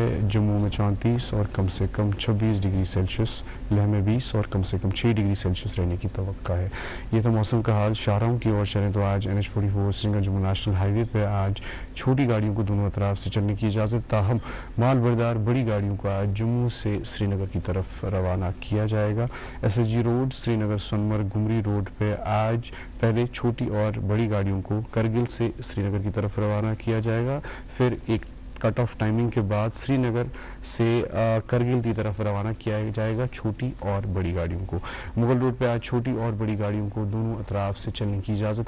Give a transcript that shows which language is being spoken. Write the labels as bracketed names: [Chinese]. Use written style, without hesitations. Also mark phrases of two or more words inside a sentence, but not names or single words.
[Urdu] جموں میں 34 اور کم سے کم 26 [English] degree Celsius [Urdu] لہ میں 20 اور کم سے کم 6 [English] degree Celsius [Urdu] رہنے کی توقع ہے. یہ تو موسم کا حال. شاہراہوں کی اور چلیں تو آج NH44 سری نگر جموں [English] national highway [Urdu] پہ آج چھوٹی گاڑیوں کو دونوں اطراف سے چلنے کی اجازت تاہم مال بردار بڑی گاڑیوں کو آج جموں سے سری نگر کی طرف روانہ کیا جائے گا. SSG روڈ سری نگر سونمرگ گمری روڈ پہ آج پہلے چھوٹی اور بڑی گاڑیوں کو کرگل سے سری نگر کی طرف روانہ کیا جائے گا. پھر ایک [English] cut off timing [Urdu] کے بعد سری نگر سے کرگل کی طرف روانہ کیا جائے گا چھوٹی اور بڑی گاڑیوں کو. مغل روڈ پہ آج چھوٹی اور بڑی گاڑیوں کو دونوں اطراف سے چلنے کی اجازت ہے.